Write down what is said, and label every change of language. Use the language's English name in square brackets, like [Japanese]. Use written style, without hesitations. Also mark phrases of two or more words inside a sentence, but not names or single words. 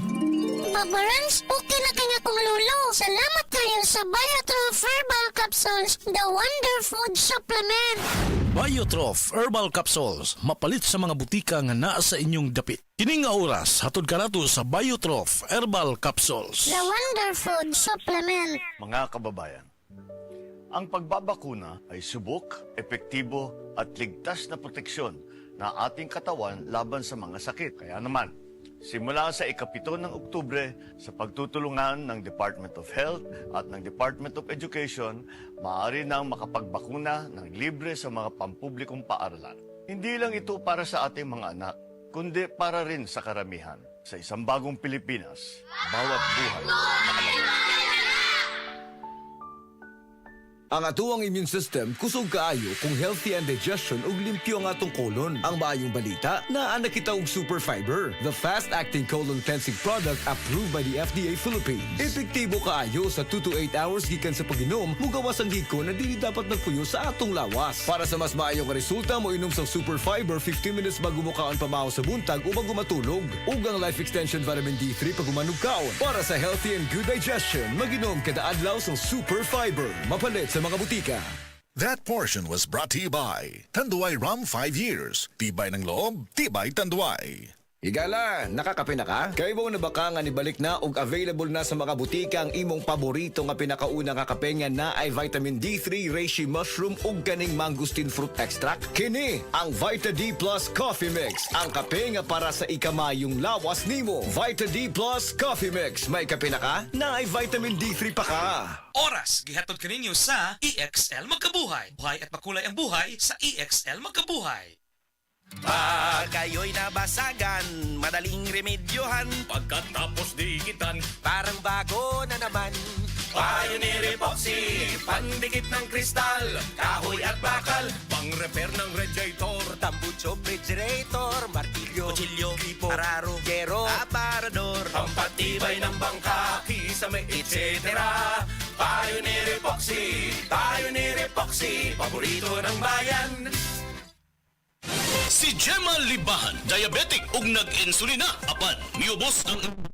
[Cebuano] Papa Rans, okay na kaya kong Lolo. Salamat kayo sa Biotrof Herbal Capsules, [English] the Wonder Food Supplement. [Cebuano] Biotrof Herbal Capsules, mapalit sa mga butika nga naa sa inyong dapit. Kini nga oras, hatod kanato sa Biotrof Herbal Capsules. [English] The Wonder Food Supplement. [Filipino] Mga kababayan, ang pagbabakuna ay subok, epektibo at ligtas na proteksyon na ating katawan laban sa mga sakit. Kaya naman, simula sa ika-7 ng Oktubre, sa pagtutulungan ng Department of Health at ng Department of Education, maaari nang makapagbakuna ng libre sa mga pampublikong paaralan. Hindi lang ito para sa ating mga anak, kundi para rin sa karamihan. Sa isang bagong Pilipinas, bawat buhay mahalaga. [Cebuano] Ang atuang [English] immune system [Cebuano] kusog kaayo kung healthy ang digestion ug limpyo ang atong kolon. Ang maayong balita, naa na kita og Super Fiber, [English] the fast-acting colon cleansing product approved by the FDA Philippines. [Cebuano] Epektibo kaayo sa 2 to 8 hours gikan sa pag-inom, mugawas ang giko na dili dapat nagpuyo sa atong lawas. Para sa mas maayong resulta, mo inom sa Super Fiber 15 minutes bago mo kaon pamahaw sa buntag o bago matulog. Ug ang [English] Life Extension Vitamin D3 [Cebuano] pag umanugkaon. Para sa [English] healthy and good digestion, [Cebuano] mag-inom kada adlaw sa Super Fiber. Mapalit sa mga butika. [English] That portion was brought to you by Tanduay Rum 5 Years. [Filipino] Tibay ng loob, tibay Tanduay. [Cebuano] Higala, nakakape na ka? Kay mo na baka nga nibalik na ug available na sa mga butika ang imong paborito nga pinakauna nga kape nga na ay vitamin D3, [English] reishi mushroom [Cebuano] ug kaning [English] mangosteen fruit extract. [Cebuano] Kini ang Vita D Plus Coffee Mix, ang kape nga para sa ikamayong lawas nimo. Vita D Plus Coffee Mix, may kape na ka? Na ay vitamin D3 pa ka. Oras, gihatod kaninyo sa EXL Magkabuhay. [Filipino] Buhay at makulay ang buhay sa EXL Magkabuhay. Pag kayo'y nabasagan, madaling remedyohan. Pagkatapos dikitan, Parang bago na naman. Pioneer Epoxy, pandikit ng kristal, kahoy at bakal, pang-repair ng radiator, tambucho, refrigerator, martilyo, kutsilyo, gripo, araro, gero, aparador, pampatibay ng bangka, kisame, etc. Pioneer Epoxy, paborito ng bayan. [Cebuano] Si Gemma Libahan, diabetic ug nag-insulina, apan miubos ang